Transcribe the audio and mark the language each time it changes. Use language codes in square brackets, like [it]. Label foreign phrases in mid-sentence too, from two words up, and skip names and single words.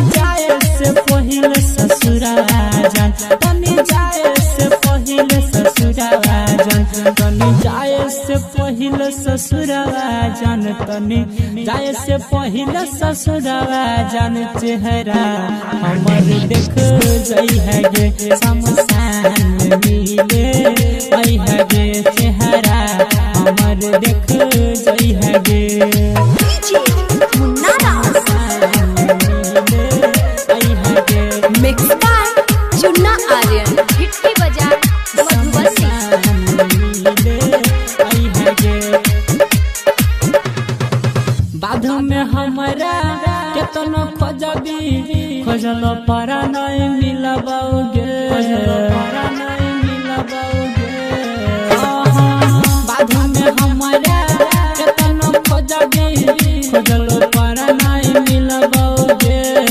[mai] जाए से पहिले ससुरा जान तनी जाए से पहिले ससुरा जान तनी जाए से पहिले ससुरा जान तनी जाए से पहिले ससुरा जान चेहरा हमर देख जाई है गे शमशान में मिले आई है गे चेहरा हमर देख जाई है गे [en] mix by [mai] चुन्ना आर्यन हिट्टी बाजार मधुबनी बाध में हमारा केतनो खोजबी खोजल पारा नहीं मिलबोगे बाध में हमारा केतनो खोजबी खोजल पारा नहीं मिलबोगे